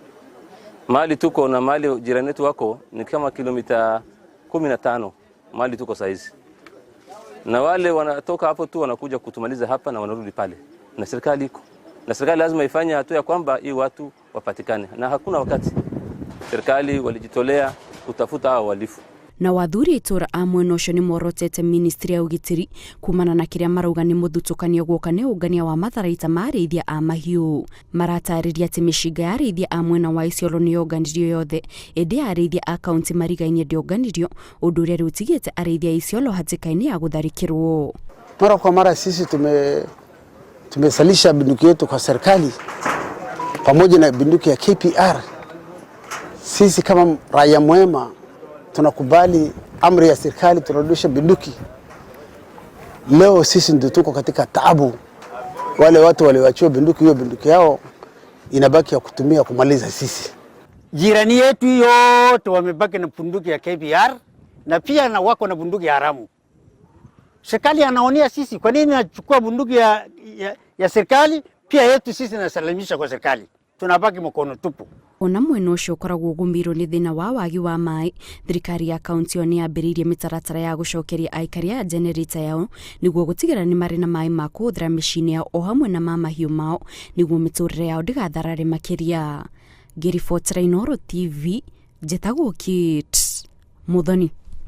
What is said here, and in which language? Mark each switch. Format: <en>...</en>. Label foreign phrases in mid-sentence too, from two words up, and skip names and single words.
<sw>Mali tuko na mali jirani wetu wako ni kama kilomita 15 mali tuko saizi, na wale wanatoka hapo tu wanakuja kutumaliza hapa na wanarudi pale, na serikali iko, na serikali lazima ifanye hatua ya kwamba hii watu wapatikane, na hakuna wakati serikali walijitolea kutafuta hao walifu.</sw> <ki>Na wathuri itura a mwena ũcio nĩ morotete ministry ya ugitiri kumana na kĩrĩa marauga nĩ mũthutũkanio gũka nĩ ũngania wa matharaita ma arĩithia a mahiũ. Maratarĩria atĩ mĩcinga ya arĩithia a mwena wa Isiolo nĩ yonganirio yothe, ĩndĩ arĩithia a kaunti marigainie ndĩonganirio, ũndũ ũrĩa rĩu tigĩte arĩithia a Isiolo hatĩka-inĩ ya gũtharĩkĩrwo.</ki> <sw>Mara kwa mara sisi tumesalisha bunduki yetu kwa serikali pamoja na bunduki ya KPR. Sisi kama raia mwema tunakubali amri ya serikali, tunarudisha bunduki. Leo sisi ndio tuko katika taabu. Wale watu waliwaachia bunduki, hiyo bunduki yao inabaki ya kutumia kumaliza sisi. Jirani yetu yote wamebaki na bunduki ya KPR na pia na wako na bunduki ya haramu. Serikali anaonia sisi, kwa nini anachukua bunduki ya serikali pia yetu sisi nasalimisha kwa serikali? Tunabaki mkono tupu.</sw> <ki>Ona mwena ũcio ũkoragwo ũgũmĩirwo nĩ thĩna wa wagi wa maĩ, thirikari ya kaunti ĩyo nĩ yambĩrĩirie mĩtaratara ya gũcokeria aikari a generator yao nĩguo gũtigĩrĩra nĩ marĩ na maĩ ma kũhũthĩra mĩciĩ-inĩ yao o hamwe na ma mahiũ mao nĩguo mĩtũrĩre yao ndĩgatharare makĩria. Ngĩribotera Inooro TV, njĩtagwo Kate Muthoni.</ki>